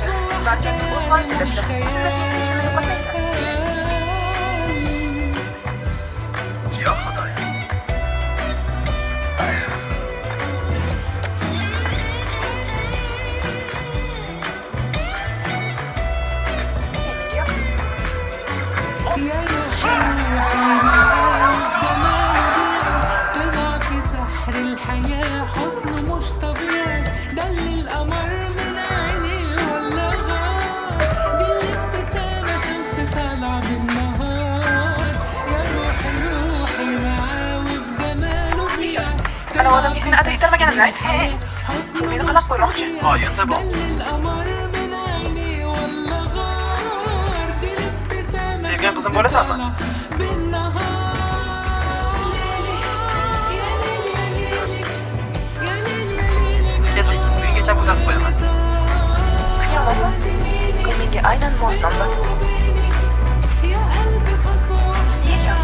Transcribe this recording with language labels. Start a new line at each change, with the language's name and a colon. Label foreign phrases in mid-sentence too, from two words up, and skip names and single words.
Uzbek: Barchasini o'z holicha ishla. Shunda sen hech nima yo'qotmaysan. Yo, xudoyim. Sen menga yoq.
Arabic: يا روحي سحر الحياة حسن مش طبيعي ده اللي القمر من عيني ولا غار دي الابتسامة شمس طالعة بالنهار يا روحي معاه وفي جماله فيها
Uzbek: Ana odamga seni atay itarmaganimni ayt. Meni qamab qo'ymoqchi. Yosebo.
Arabic: القمر من عيني ولا غار دي الابتسامة
Uzbek: Sevgan qizim bo'lasanmi? Ketdik. Uyinggacha kuzatib qo'yaman. Yolg'onmas. U menga aynan mos nomzod. Yeysan.